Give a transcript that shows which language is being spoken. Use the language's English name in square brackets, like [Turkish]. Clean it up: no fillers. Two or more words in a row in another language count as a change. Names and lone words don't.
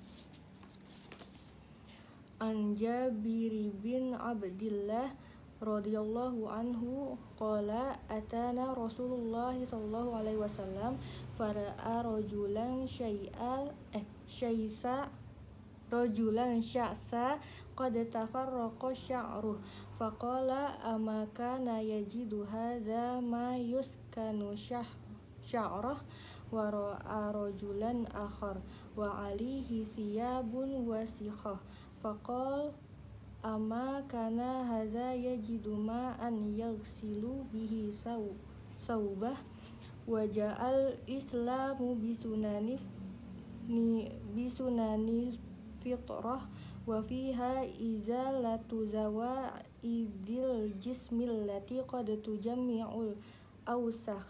[Arabic] عن جابر بن عبد الله رضي الله عنه قال أتانا رسول الله صلى الله عليه وسلم فرأى رجلا شعثا قد تفرق شعره فقال أما كان يجد هذا ما يسكن شعره ورأى رجلا آخر وعليه ثياب وسخة فقال أما كان هذا يجد ما أن يغسل به ثوبه وجاء الإسلام بسنن الفطرة وفيها إزالة زوائد الجسم التي قد تجمع الأوساخ.